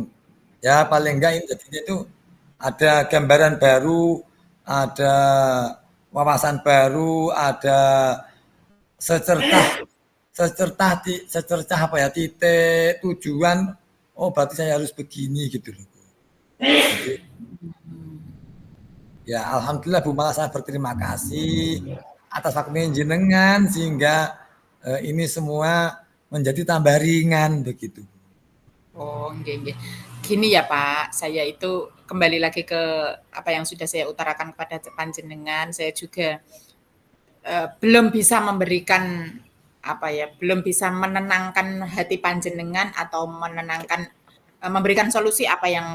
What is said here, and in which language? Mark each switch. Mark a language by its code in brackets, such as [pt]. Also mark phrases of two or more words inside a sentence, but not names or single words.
[id] Ya paling enggak ini jadinya itu ada gambaran baru, ada wawasan baru, ada secercah secercah apa ya titik tujuan oh berarti saya harus begini gitu loh jadi ya alhamdulillah Bu malah saya berterima kasih atas waktunya jenengan sehingga ini semua menjadi tambah ringan begitu. [jv] Oh, nggih nggih. [id] Gini ya Pak, saya itu kembali lagi ke apa yang sudah saya utarakan kepada panjenengan, saya juga belum bisa memberikan apa ya, belum bisa menenangkan hati panjenengan atau menenangkan memberikan solusi apa yang